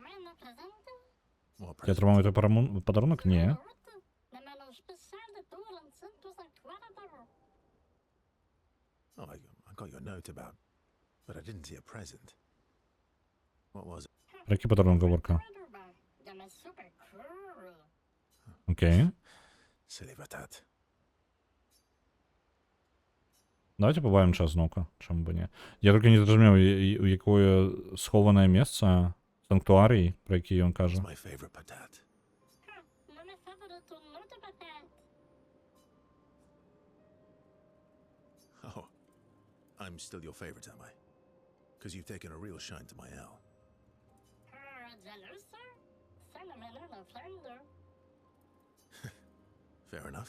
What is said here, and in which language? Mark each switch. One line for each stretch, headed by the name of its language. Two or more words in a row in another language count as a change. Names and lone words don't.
Belarusian: Ты атрымаў гэты падарунак? Не.
Ukrainian: Про які падарунак гаворка? Окей. Давайте побавим час знову, чому б ні. Я тільки не зрозумів, у якое сховане місце, санктуарій, про який він каже.
English: Oh, I'm still your favorite, am I? Because you've taken a real shine to my owl. Fair enough.